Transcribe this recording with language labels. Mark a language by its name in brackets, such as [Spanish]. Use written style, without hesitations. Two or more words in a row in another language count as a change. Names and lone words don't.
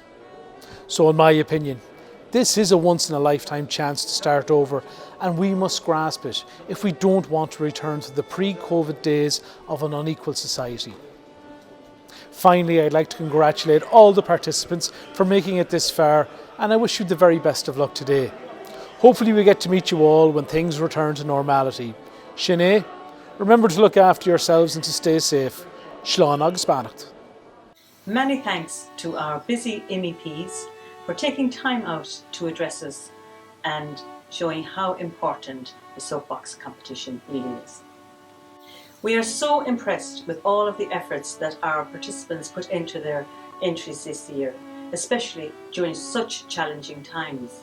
[English] So in my opinion, this is a once-in-a-lifetime chance to start over, and we must grasp it if we don't want to return to the pre-COVID days of an unequal society. Finally, I'd like to congratulate all the participants for making it this far, and I wish you the very best of luck today. Hopefully we get to meet you all when things return to normality. Shannon, remember to look after yourselves and to stay safe. [Irish] Slán agus beannacht. [English] Many thanks to our busy MEPs for taking time out to address us and showing how important the Soapbox competition really is. We are so impressed with all of the efforts that our participants put into their entries this year, especially during such challenging times.